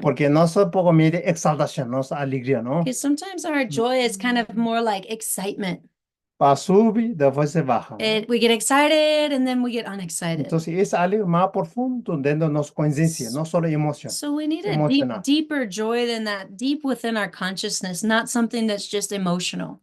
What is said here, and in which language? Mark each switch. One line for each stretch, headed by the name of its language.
Spanish: Porque no se poco mide exaltación, nuestra alegría, ¿no?
English: Because sometimes our joy is kind of more like excitement.
Spanish: Va subir, después se baja, ¿no?
English: We get excited and then we get unexcited.
Spanish: Entonces, es algo más profundo dentro de nuestra conciencia, no solo emoción.
English: So we need a Emotional. deeper joy than that, deep within our consciousness, not something that's just emotional.